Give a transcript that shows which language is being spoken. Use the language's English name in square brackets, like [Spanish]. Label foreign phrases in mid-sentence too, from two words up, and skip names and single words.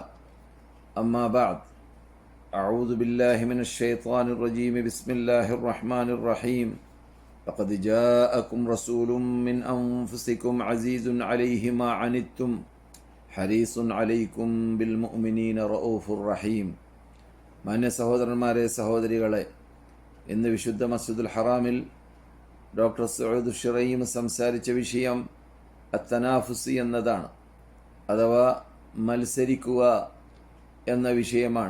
[Arabic] أما بعد، أعوذ بالله من الشيطان الرجيم. بسم الله الرحمن الرحيم. لقد جاءكم رسول من أنفسكم عزيز عليه ما عنتم حريص عليكم بالمؤمنين رؤوف رحيم. [Malayalam] മാന്യ സഹോദരന്മാരെ, സഹോദരികളെ, ഇന്ന് വിശുദ്ധ മസ്ജിദുൽ ഹറാമിൽ ഡോക്ടർ സഊദ് ഷിറൈം സംസാരിച്ച വിഷയം അത്തനാഫുസി എന്നതാണ്, അഥവാ മത്സരിക്കുക എന്ന വിഷയമാണ്.